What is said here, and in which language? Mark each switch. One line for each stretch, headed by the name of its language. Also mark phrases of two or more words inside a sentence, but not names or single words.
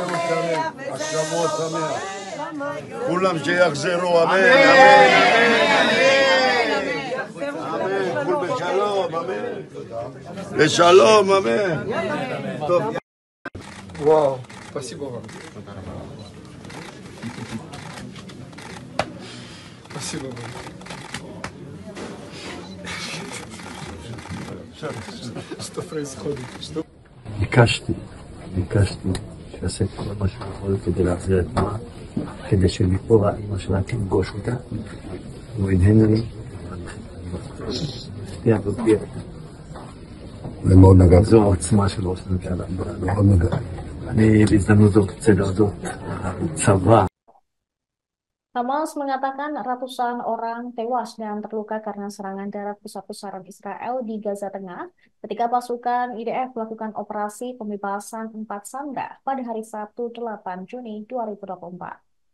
Hebrew: השלמות שמח. כולם שיחזרו, אמן. אמן. כול בשלום, אמן. בשלום, אמן. טוב.
Russian: Вау, спасибо вам. Спасибо вам. Что происходит? Что?
Hebrew: ביקשתי שיעשה את כל מה שהוא יכול כדי להחזיר את נועה, כדי שמפה האמא שלה תנגוש אותה. הוא הנהן לי, הפתיע ופתיע. זה מאוד נגע. זו העוצמה של ראש הממשלה. מאוד נגע. אני בהזדמנות זאת רוצה להודות לצבא.
Indonesian: Hamas mengatakan ratusan orang tewas dan terluka karena serangan darat besar-besaran Israel di Gaza Tengah ketika pasukan IDF melakukan operasi pembebasan 4 sandera pada hari Sabtu 8 Juni 2024.